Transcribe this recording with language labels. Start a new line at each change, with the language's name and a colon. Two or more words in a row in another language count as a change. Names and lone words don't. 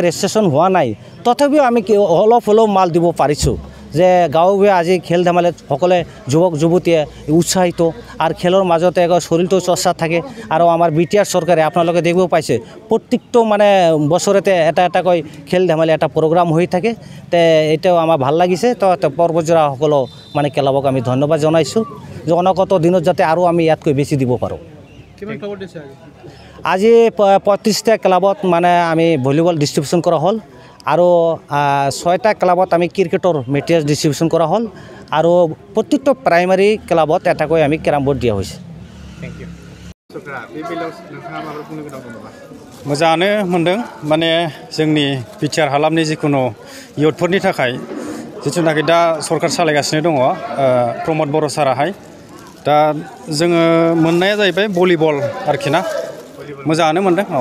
Assamese: ৰেজিষ্ট্ৰেশ্যন হোৱা নাই তথাপিও আমি অলপ হ'লেও মাল দিব পাৰিছোঁ যে গাঁওভূঞে আজি খেল ধেমালিত সকলে যুৱক যুৱতীয়ে উৎসাহিত আৰু খেলৰ মাজতে শৰীৰটো চৰ্চা থাকে আৰু আমাৰ বিটিআৰ চৰকাৰে আপোনালোকে দেখিব পাইছে প্ৰত্যেকটো মানে বছৰতে এটা এটাকৈ খেল ধেমালি এটা প্ৰগ্ৰাম হৈ থাকে তে এটাও আমাৰ ভাল লাগিছে তো पर्बतझरा সকলো মানে ক্লাবক আমি ধন্যবাদ জনাইছোঁ যে অনাগত দিনত যাতে আৰু আমি ইয়াতকৈ বেছি দিব পাৰোঁ আজি 35টা ক্লাবত মানে আমি ভলিবল ডিষ্ট্ৰিবিউশ্যন কৰা হ'ল আৰু 6টা ক্লাবত আমি ক্ৰিকেটৰ
English: material distribution
Assamese: কৰা হ'ল আৰু প্ৰত্যেকটো প্ৰাইমাৰী ক্লাবত এটাকৈ আমি
English: carrom board
Assamese: দিয়া হৈছে
Bodo: मोजाङानो मोनदों माने जोंनि बिटिआर हालामनि जिखुनु इयुथफोरनि थाखाय जिथुनाखि दा सरकार सालायगासिनो दङ प्रमद बर' साराहाय दा जोङो मोननाया जाहैबाय भलिबल आरोखि ना मोजाङानो मोनदों औ